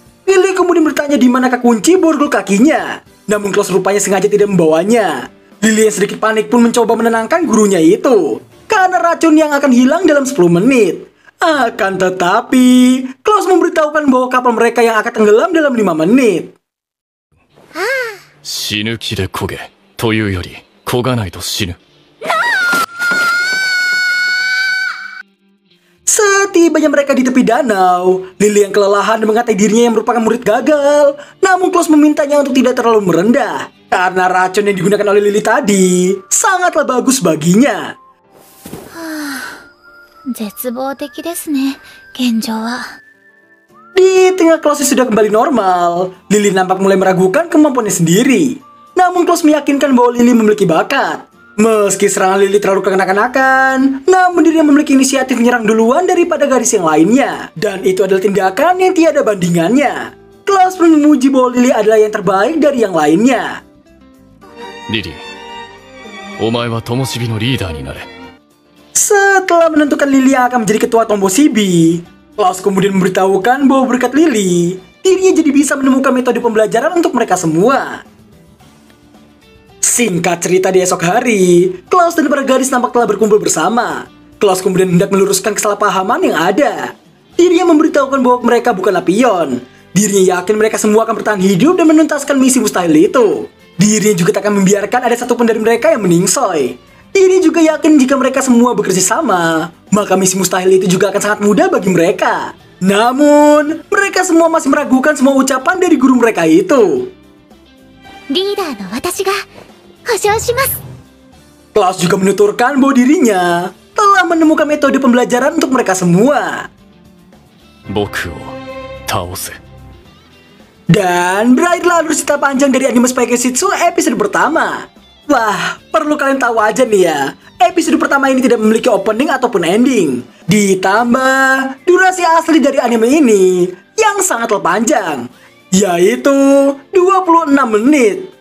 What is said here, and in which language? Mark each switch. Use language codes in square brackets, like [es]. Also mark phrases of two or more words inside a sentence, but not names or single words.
[id] Lily kemudian bertanya di manakah kunci borgol kakinya. namun Klaus rupanya sengaja tidak membawanya. Lily yang sedikit panik pun mencoba menenangkan gurunya itu, karena racun yang akan hilang dalam 10 menit. Akan tetapi, Klaus memberitahukan bahwa kapal mereka yang akan tenggelam dalam 5 menit. [ja] 死ぬ気で焦げというより焦がないと死ぬ。 [id] Setibanya mereka di tepi danau, Lily yang kelelahan dan mengatai dirinya yang merupakan murid gagal. Namun Klaus memintanya untuk tidak terlalu merendah, karena racun yang digunakan oleh Lily tadi sangatlah bagus baginya. [ja] 絶望的ですね、現状は。 [id] Di tengah Klaus yang sudah kembali normal, Lily nampak mulai meragukan kemampuannya sendiri. Namun Klaus meyakinkan bahwa Lily memiliki bakat. Meski serangan Lily terlalu kekanak-kanakan, namun dirinya memiliki inisiatif menyerang duluan daripada gadis yang lainnya. Dan itu adalah tindakan yang tiada bandingannya. Klaus pun memuji bahwa Lily adalah yang terbaik dari yang lainnya. [ja] リリー、お前は灯火のリーダーになれ。 [id] Setelah menentukan Lily yang akan menjadi ketua Tomoshibhi, Klaus kemudian memberitahukan bahwa berkat Lily, dirinya jadi bisa menemukan metode pembelajaran untuk mereka semua. Singkat cerita di esok hari, Klaus dan para gadis nampak telah berkumpul bersama. Klaus kemudian hendak meluruskan kesalahpahaman yang ada. Dirinya memberitahukan bahwa mereka bukanlah pion. Dirinya yakin mereka semua akan bertahan hidup dan menuntaskan misi mustahil itu. Dirinya juga tak akan membiarkan ada satupun dari mereka yang meningsoy. Dirinya juga yakin jika mereka semua bekerja sama, maka misi mustahil itu juga akan sangat mudah bagi mereka. Namun, mereka semua masih meragukan semua ucapan dari guru mereka itu. [ja] リーダーの私が保証します。 [id] Klaus juga menuturkan bahwa dirinya telah menemukan metode pembelajaran untuk mereka semua. [ja] 僕を倒せ。 [id] Dan berakhirlah alur cerita panjang dari anime Spy Shitsu episode pertama. Wah, perlu kalian tahu aja nih ya, episode pertama ini tidak memiliki opening ataupun ending. Ditambah durasi asli dari anime ini yang sangatlah panjang, yaitu 26 menit.